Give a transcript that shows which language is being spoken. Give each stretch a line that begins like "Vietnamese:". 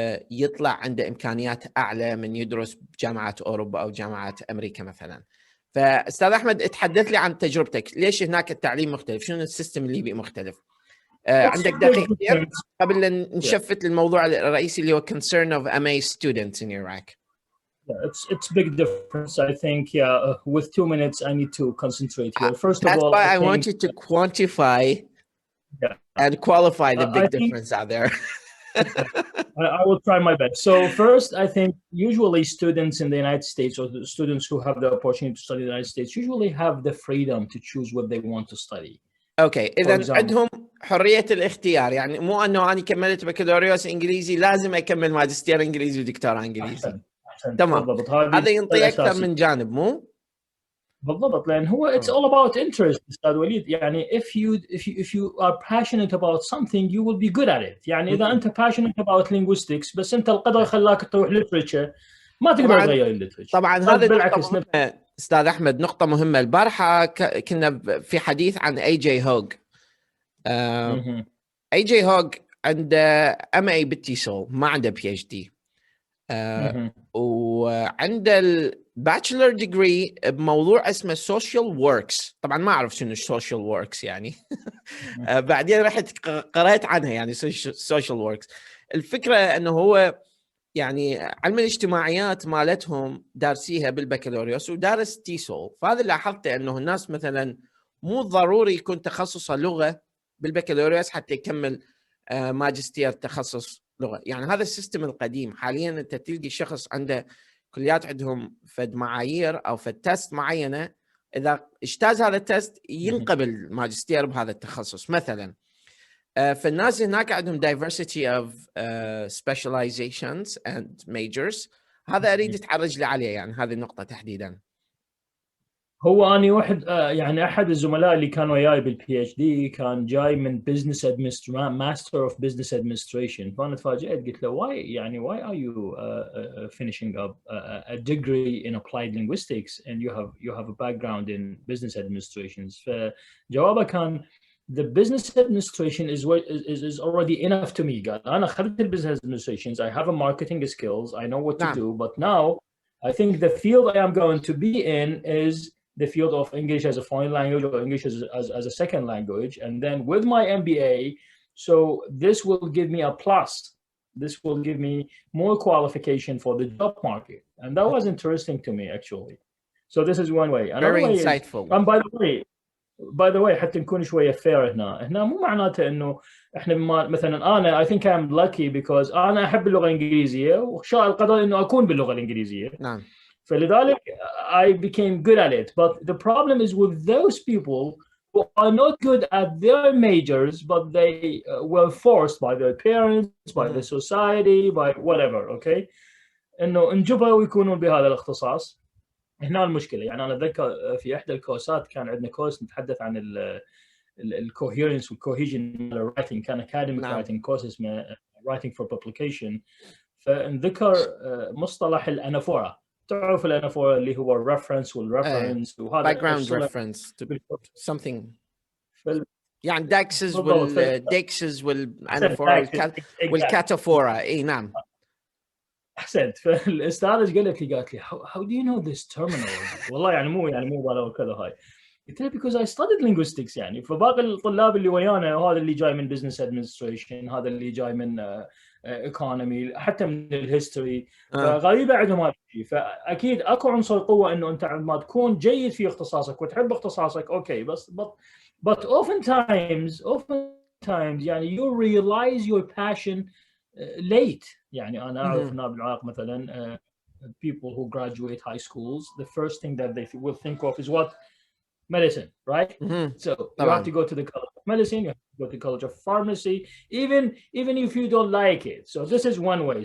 Arabic: يطلع عنده إمكانيات أعلى من يدرس بجامعات أوروبا أو جامعات أمريكا مثلاً؟ فأستاذ أحمد، اتحدث لي عن تجربتك، ليش هناك التعليم مختلف؟ شنو السيستم الليبي مختلف؟ عندك دقيقة قبل أن نشفت للموضوع الرئيسي اللي هو
English: concern of MA students in Iraq. Yeah, it's big difference. I think, with 2 minutes, I need to concentrate here. First of all, I want you to quantify and qualify the big difference out there. I will try my best. So first, I think usually students in the United States, or the students who have the opportunity to study in the United States, usually have the freedom to choose what they want to study.
Arabic: Okay, إذا عندهم حرية الاختيار، يعني مو أنه أنا كملت بكالوريوس إنجليزي لازم أكمل ماجستير إنجليزي ودكتوراه إنجليزي. تمام، هذا ينطي أكثر من جانب، مو؟ بالضبط، لان هو
English: it's all about interest
Arabic: استاذ وليد.
English: يعني if you are passionate about something you will be good at it.
Arabic: يعني اذا انت
English: passionate about linguistics
Arabic: بس انت القدر خلاك تروح literature ما تقدر تغير الليترشر. طبعا هذه بالعكس مهمة استاذ احمد، نقطة مهمة. البارحة كنا في حديث عن اي جي هوغ. اي جي هوغ عنده MA بالتيسول، ما عنده PhD. وعنده الباتشلر ديجري بموضوع اسمه سوشيال وركس. طبعا ما اعرف شنو السوشيال وركس يعني. بعدين رحت قرأت عنها يعني سوشيال وركس. الفكرة انه هو يعني علم الاجتماعيات مالتهم دارسيها بالبكالوريوس ودارس تيسول. فهذا اللي لاحظته انه الناس مثلا مو ضروري يكون تخصصه لغة بالبكالوريوس حتى يكمل ماجستير تخصص لغة. يعني هذا السيستم القديم. حاليا انت تلقي شخص عنده كليات عندهم فد معايير او فد تست معينة، اذا اجتاز هذا التست ينقبل ماجستير بهذا التخصص مثلا. فالناس هناك عندهم
English: diversity of specializations and majors.
Arabic: هذا اريد اتعرج لي عليه يعني هذه النقطة تحديدا. هو أنا واحد يعني أحد الزملاء اللي كانوا وياي بالPhD كان جاي من business master of business administration. فأنا تفاجأت قلت له
English: why are you finishing up a degree in applied linguistics and you have a background in business administrations.
Arabic: فجوابه كان
English: the business administration is already enough to me.
Arabic: قال أنا أخذت
English: business administrations, I have a marketing skills, I know what to do, but now I think the field I am going to be in is the field of English as a foreign language or English as a second language. And then with my MBA, so this will give me a plus. This will give me more qualification for the job market. And that was interesting to me, actually. So this is one way. Another Very way insightful. is, and by the way,
Arabic: حتى نكون شوية fair هنا مو معناته إنه إحنا مثلا أنا
English: I think I'm lucky because
Arabic: أنا أحب اللغة الإنجليزية وشاء القدر إنه أكون باللغة الإنجليزية. نعم. فلذلك
English: I became good at it. But the problem is with those people who are not good at their majors, but they were forced by their parents, by the society, by whatever, okay?
Arabic: إنه انجبروا يكونون بهذا الاختصاص. هنا المشكلة. يعني أنا أتذكر في إحدى الكورسات كان عندنا كورس نتحدث عن الcoherence والcohesion writing.
English: كان academic writing course اسمه writing for publication.
Arabic: فنذكر مصطلح الأنافورا. تعرف الأنافورا اللي هو reference والreference وهذا
English: background reference to something.
Arabic: يعني داكسز والأنافورا والكاتافورا. إيه نعم. أحسنت. فالأستاذ ايش قالت لي؟ قالت لي
English: how do you know this terminology؟
Arabic: والله يعني مو ولا كذا هاي. قلت له
English: because I studied linguistics.
Arabic: يعني فباقي الطلاب اللي ويانا، وهذا اللي جاي من business administration، هذا اللي جاي من economy، حتى من الهيستوري، فغريبة عندهم هذا الشيء. فأكيد أكو عنصر قوة إنه أنت عندما تكون جيد في اختصاصك وتحب اختصاصك أوكي، بس but oftentimes يعني
English: you realize your passion late.
Arabic: يعني أنا أعرف هنا بالعراق مثلا
English: people who graduate high schools, the first thing that they will think of is what? Medicine, right? So you have to go to the College of Medicine, you have to go to the College of Pharmacy, even if you don't like it. So this is one way.